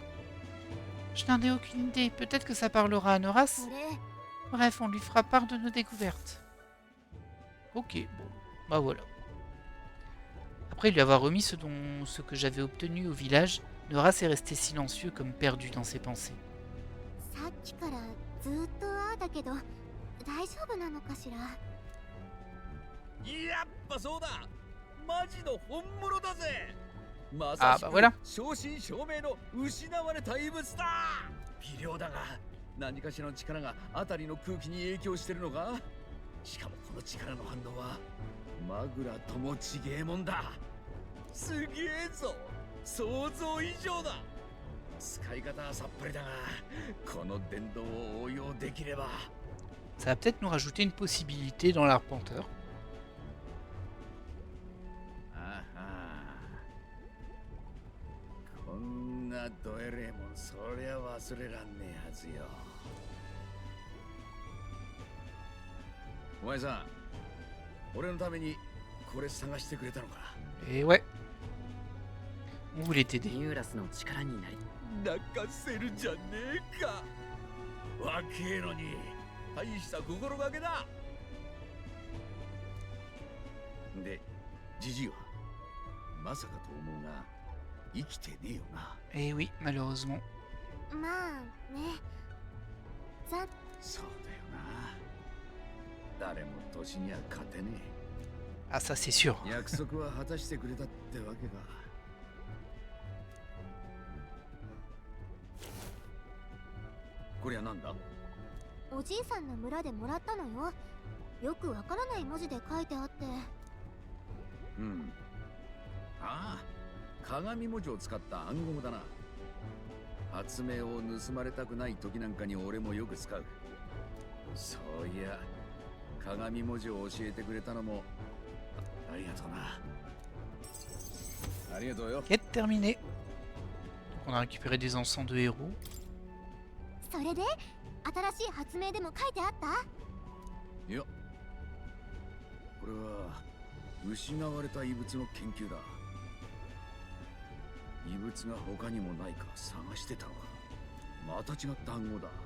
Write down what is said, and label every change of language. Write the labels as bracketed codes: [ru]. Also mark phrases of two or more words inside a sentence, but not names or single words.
[fr] Je n'en ai aucune idée. Peut-être que ça parlera à Noras. Bref, on lui fera part de nos découvertes. Ok, bon, bah voilà. Après lui avoir remis ce que j'avais obtenu au village, Noras est resté silencieux comme perdu dans ses pensées. [ja] さっきからずっとああだけど大丈夫なのかしら。やっぱそうだ、マジの本物だぜ。ま Ah さし bah く [fr] voilà. [ja] 正真正銘の失われた異物だ。微量だが何かしらの力が辺りの空気に影響してるのか。しかもこの力の反応はマグラともちげえもんだ。すげえぞ、想像以上だ。使い方はさっぱりだがこの電動を応用できれば。 [fr] Ça va peut-être nous rajouter une possibilité dans l'arpenteur. [ja] あはこんなドエレもんそりゃ忘れらんねえはずよ。お前さん、俺のためにこれ探してくれたのか。 [fr] Et ouais. On voulait t'aider. [ja] ニューラスの力になり泣かせるじゃねえか。若えのに大した心がけだ。で、ジジイはまさかと思うが生きてねえよな。 [fr] Et oui, malheureusement. [ja] まあね。そうだよな。誰も年には勝てね [fr] Ah ça c'est sûr. え。 [ja] 約束は果たしてくれたってわけか。こりゃなんだ。おじいさんの村でもらったのよ。よくわからない文字で書いてあって。うん。ああ、鏡文字を使った暗号だな。発明を盗まれたくない時なんかに俺もよく使う。そういや、鏡文字を教えてくれたのもありがとうな。ありがとうよ。 [fr] Quête terminée. Donc on a récupéré des encens de héros. [ja] それで新しい発明でも書いてあった？いや、これは失われた異物の研究だ。異物が他にもないか探してたのか。また違った暗号だ。